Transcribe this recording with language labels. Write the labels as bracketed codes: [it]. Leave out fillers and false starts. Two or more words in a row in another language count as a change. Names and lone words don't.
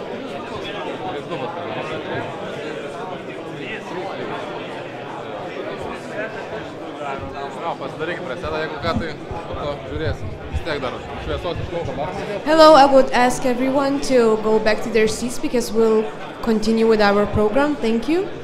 [lt] Pasidaryk presedą, jeigu ką, tai po to žiūrėsim. Vis tiek dar šviesos iš lauko dar mažiau. [en] Hello, I would ask everyone to go back to their seats because we'll continue with our program. Thank you.